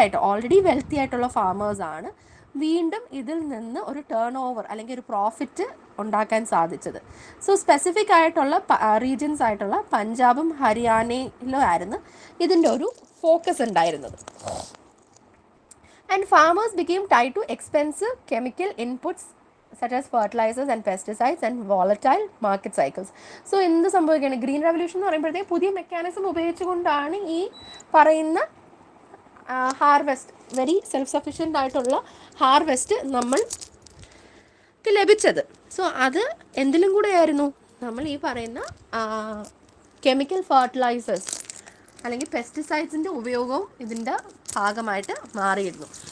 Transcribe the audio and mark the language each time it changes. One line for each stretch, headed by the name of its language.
Malayalam: Already wealthy ആയിട്ടുള്ള ഫാമേഴ്സാണ് വീണ്ടും ഇതിൽ നിന്ന് ഒരു ടേൺ ഓവർ അല്ലെങ്കിൽ ഒരു പ്രോഫിറ്റ് ഉണ്ടാക്കാൻ സാധിച്ചത്. സോ സ്പെസിഫിക് ആയിട്ടുള്ള റീജിയൻസ് ആയിട്ടുള്ള പഞ്ചാബും ഹരിയാനയിലും ആയിരുന്നു ഇതിൻ്റെ ഒരു ഫോക്കസ് ഉണ്ടായിരുന്നത്.
English: And farmers became tied to expensive chemical inputs such as fertilizers and pesticides and volatile market cycles.
Malayalam: So എന്ത് സംഭവിക്കുകയാണ്? ഗ്രീൻ റെവല്യൂഷൻ എന്ന് പറയുമ്പോഴത്തേക്ക് പുതിയ മെക്കാനിസം ഉപയോഗിച്ചുകൊണ്ടാണ് ഈ പറയുന്ന ഹാർവെസ്റ്റ്, വെരി സെൽഫ് സഫിഷ്യൻ്റ് ആയിട്ടുള്ള ഹാർവെസ്റ്റ് നമ്മൾക്ക് ലഭിച്ചത്. സോ അത് എന്തിലും കൂടെ ആയിരുന്നു? നമ്മൾ ഈ പറയുന്ന കെമിക്കൽ ഫെർട്ടിലൈസേഴ്സ് അല്ലെങ്കിൽ പെസ്റ്റിസൈഡ്സിൻ്റെ ഉപയോഗവും ഇതിൻ്റെ ഭാഗമായിട്ട് മാറിയിരുന്നു.